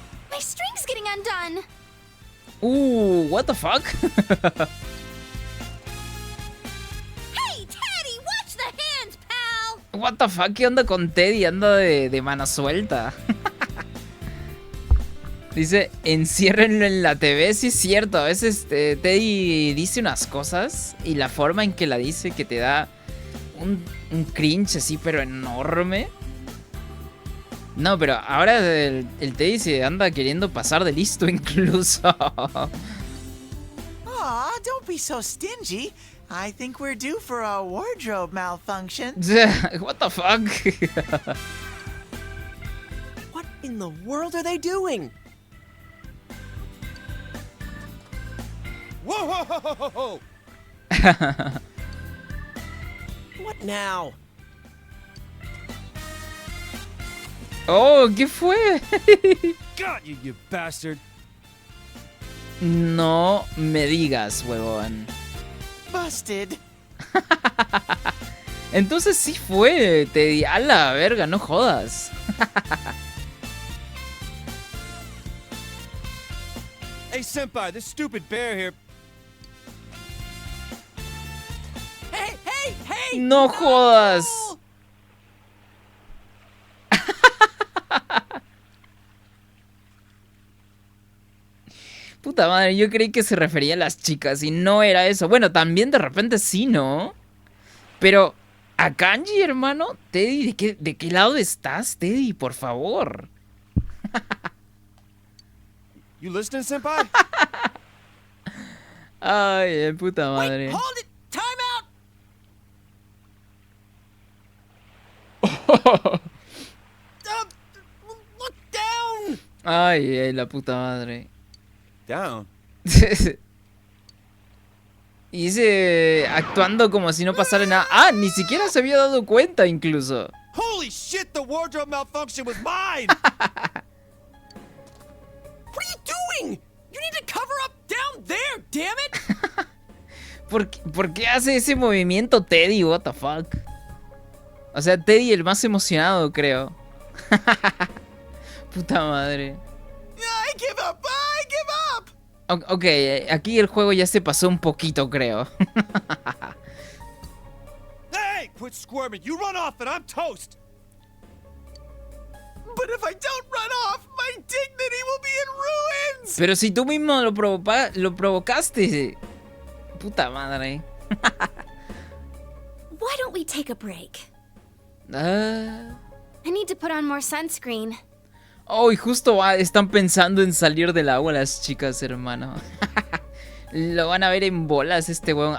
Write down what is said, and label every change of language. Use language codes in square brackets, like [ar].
[en] My string's getting undone. What the fuck? Hey, Teddy, watch the hands, pal. What the fuck, [es] ¿qué onda con Teddy? Anda de mano suelta. Dice, enciérrenlo en la TV. Sí es cierto, a veces Teddy dice unas cosas y la forma en que la dice que te da un cringe así, pero enorme. No, pero ahora el Teddy se anda queriendo pasar de listo incluso. [en] Aw, don't be so stingy. I think we're due for a wardrobe malfunction. What the fuck? What in the world are they doing? Whoa, whoa, whoa, whoa, whoa, whoa. What now? [es] Oh, ¿qué fue? [en] Got you, you bastard. [es] No me digas, huevón. [en] Busted. [es] Entonces sí fue, te di a la verga, no jodas. [en] Hey, senpai, this stupid bear here. Hey, hey, hey! [es] No jodas. Puta madre, yo creí que se refería a las chicas y no era eso. Bueno, también de repente sí, ¿no? Pero, ¿a Kanji, hermano? Teddy, ¿de qué lado estás, Teddy? Por favor. [en] You listening, senpai? [es] Ay, puta madre. [en] Wait, hold it! Time out! Look down! [es] Ay, la puta madre. [en] Down. [es] Y ese actuando como si no pasara nada. Ah, ni siquiera se había dado cuenta incluso. [en] Holy shit, the wardrobe malfunction was mine! What are you doing? You need to cover up down there, damn it! [es] ¿Por qué hace ese movimiento Teddy? [en] What the fuck. [es] O sea, Teddy el más emocionado, creo. Puta madre. [en] I give up! I give up! [es] Ok, aquí el juego ya se pasó un poquito, creo. [en] Hey, quit squirming. You run off and I'm toast. But if I don't run off, my dignity will be in ruins! [es] Pero si tú mismo lo provocaste. Puta madre. [en] Why don't we take a break? Ah. I need to put on more sunscreen. [es] Oh, y justo están pensando en salir del agua las chicas, hermano. Lo van a ver en bolas este weón.